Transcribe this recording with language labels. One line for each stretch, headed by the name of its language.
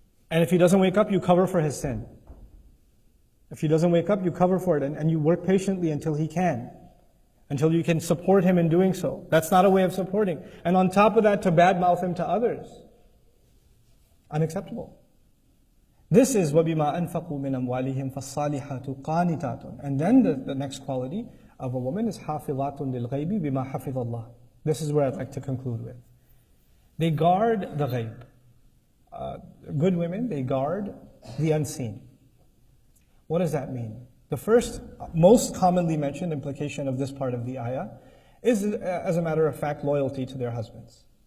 English: And if he doesn't wake up, you cover for his sin. If he doesn't wake up, you cover for it and you work patiently until he can. until you can support him in doing so. That's not a way of supporting. And on top of that, to badmouth him to others. Unacceptable. This is
Arabic: وَبِمَا أَنفَقُوا مِنْ أَمْوَالِهِمْ فَالصَّالِحَاتُ قَانِتَاتٌ.
English: And then the next quality of a woman is
Arabic: حَافِظَاتٌ لِلْغَيْبِ بِمَا حَفِظَ اللَّهِ.
English: This is where I'd like to conclude with. They guard the ghaib. Good women, they guard the unseen. What does that mean? The first, most commonly mentioned implication of this part of the ayah is, as a matter of fact, loyalty to their husbands.